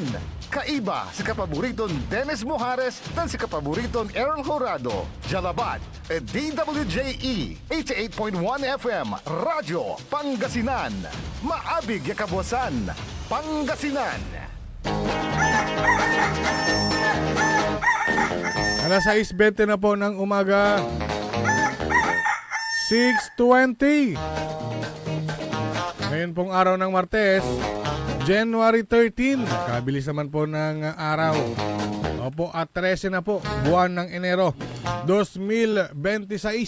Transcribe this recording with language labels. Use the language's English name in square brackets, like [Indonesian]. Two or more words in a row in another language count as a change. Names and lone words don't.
[Pangasinan] Kaiba si kapaboriton Dennis Mujares dan si kapaboriton Errol Horado. Jalabat at DWJE 88.1 FM Radyo Pangasinan. Maabig yakabwasan Pangasinan. [Filipino] Alas 6:20 na po ng umaga. 6:20. Ngayon pong araw ng Martes, January 13. Kabilis naman po ng araw. Opo, at 13 na po, buwan ng Enero 2026.